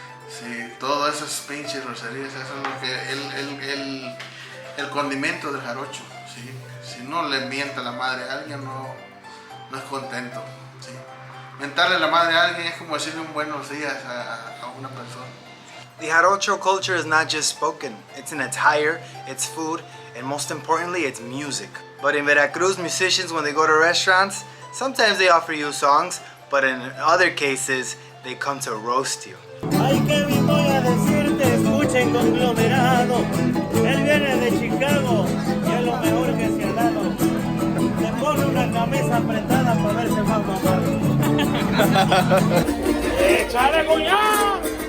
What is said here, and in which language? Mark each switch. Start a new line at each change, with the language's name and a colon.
Spanish: Sí, todas esas pinches groserías, eso es lo que el condimento del jarocho. ¿Sí? Si no le mienta la madre a alguien, no es contento. ¿Sí? Mentarle la madre a alguien es como decirle un buenos días a una persona.
English: The jarocho culture is not just spoken. It's an attire, it's food, and most importantly, it's music. But in Veracruz, musicians, when they go to restaurants, sometimes they offer you songs, but in other cases, they come to roast you.
Spanish: Ay, que bien voy a decirte, escuchen conglomerado. Él viene de Chicago y es lo mejor que se ha dado. Le pone una camisa apretada para verse más mamado. ¡Échale cuñado!